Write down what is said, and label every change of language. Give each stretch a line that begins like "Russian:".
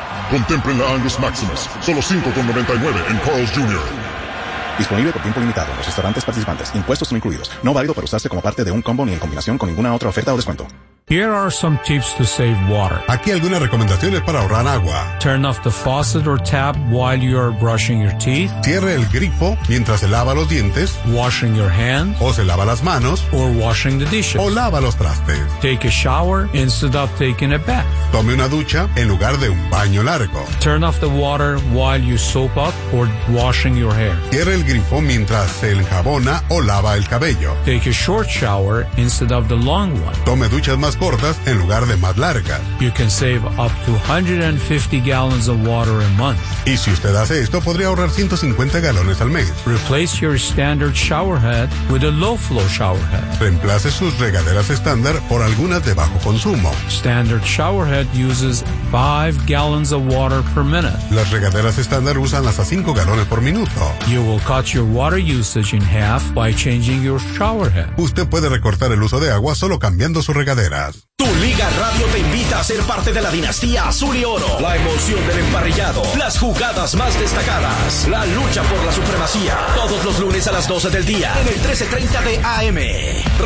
Spanish: Contemplen la Angus Maximus, solo $5.99 en Carl's Jr. Disponible por tiempo limitado en los restaurantes participantes. Impuestos no incluidos. No válido para usarse como parte de un combo ni en combinación con ninguna otra oferta o descuento.
English: Here are some tips to save water.
Spanish: Aquí algunas recomendaciones para ahorrar agua.
English: Turn off the faucet or tap while you are brushing your teeth.
Spanish: Cierre el grifo mientras se lava los dientes.
English: Washing your hands.
Spanish: O se lava las manos.
English: Or washing the dishes.
Spanish: O lava los trastes.
English: Take a shower instead of taking a bath.
Spanish: Tome una ducha en lugar de un baño largo.
English: Turn off the water while you soap up or washing your hair.
Spanish: Cierre el grifo mientras se enjabona o lava el cabello.
English: Take a short shower instead of the long one.
Spanish: Tome duchas más cortas en lugar de más largas.
English: You can save up to 150 gallons of water a month.
Spanish: Y si usted hace esto, podría ahorrar 150 galones al mes.
English: Replace your standard shower head with a low flow shower head.
Spanish: Reemplace sus regaderas estándar por algunas de bajo consumo.
English: Standard shower head uses 5 gallons of water per minute.
Spanish: Las regaderas estándar usan hasta 5 galones por minuto.
English: You will cut your water usage in half by changing your shower head.
Spanish: Usted puede recortar el uso de agua solo cambiando su regadera. Tu Liga Radio te invita a ser parte de la dinastía Azul y Oro. La emoción del emparrillado, las jugadas más destacadas, la lucha por la supremacía. Todos los lunes a las 12 del día en el 1330 de AM.